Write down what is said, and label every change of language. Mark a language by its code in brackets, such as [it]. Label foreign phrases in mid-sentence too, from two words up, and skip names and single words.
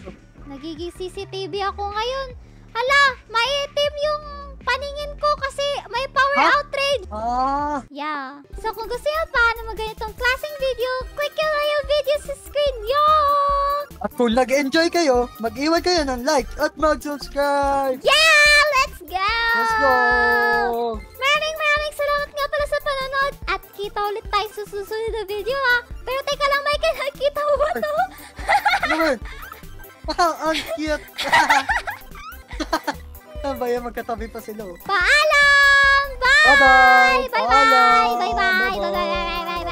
[tl] Nagiging CCTV ako ngayon. Hala, maitim yung paningin ko kasi may power Ha? outrage. Ah. [en] Yeah. [tl] So kung gusto nyo pa na ganitong klaseng video, click yung video sa screen. Yo! At kung nag-enjoy kayo, mag-iwan kayo ng like at mag-subscribe. [en] Yeah! Let's go! Let's go! [tl] Maraming salamat nga pala sa panonood at kita ulit tayo sa susunod na video ha. Pero teka lang Michael, nakita mo ba to? Ano ba? Ang cute! Ano ba yan? Magkatabi pa sila oh. Paalam! [en] Bye! Bye-bye! Bye-bye! Paalam! Bye-bye! Bye-bye! Bye-bye!